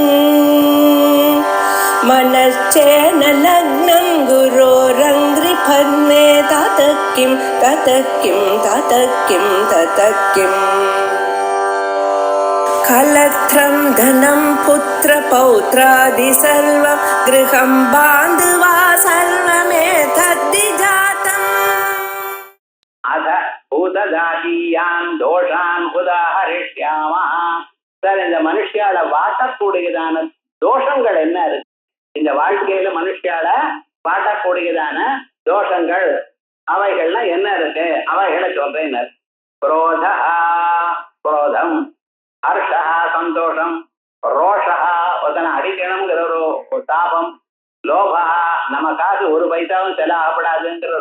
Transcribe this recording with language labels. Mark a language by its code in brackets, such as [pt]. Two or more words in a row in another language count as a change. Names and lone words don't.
[sa] मनश्चेन लग्नं गुरोरङ्घ्रिपद्मे ततः किं कलत्रं धनं पुत्रपौत्रादि सर्वं गृहं बान्धवा सर्वमेतद्विजातम् अथ भूतजातीयान् दोषान् उदाहरिष्यामः. [ta] சார், இந்த மனுஷியால வாட்டக்கூடியதான தோஷங்கள் என்ன இருக்கு? இந்த வாழ்க்கையில மனுஷியால வாட்டக்கூடியதான தோஷங்கள் அவைகள்லாம் என்ன இருக்கு? அவைகளை சொல்றேன். குரோதா, குரோதம், ஹர்ஷா, சந்தோஷம், ரோஷா, ஒருத்தனை அடிக்கணுங்கிற ஒரு தாபம், லோபா, நமக்காக ஒரு பைசாவும் செலவாகப்படாதுங்கிற ஒரு